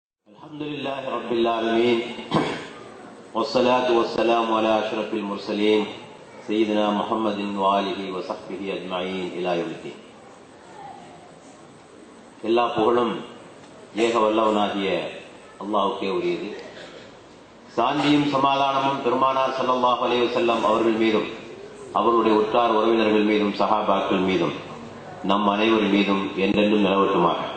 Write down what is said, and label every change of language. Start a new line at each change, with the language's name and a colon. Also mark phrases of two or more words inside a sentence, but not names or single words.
Arabic: الحمد لله رب العالمين والصلاة والسلام على أشرف المرسلين سيدنا محمد وآله وصحبه أجمعين إلى يوم الدين.
Tamil: எல்லா புகழும் ஏக வல்லவனாகிய அல்லாஹ்வுக்கே உரியது. சாந்தியும் சமாதானமும் பெருமானார்
Arabic: صلى الله عليه وسلم
Tamil: அவர்கள் மீதும் அவருடைய உற்றார் உறவினர்கள் மீதும் சஹாபாக்கள் மீதும் நம் அனைவர் மீதும் என்றென்றும் நிலவட்டுமாக.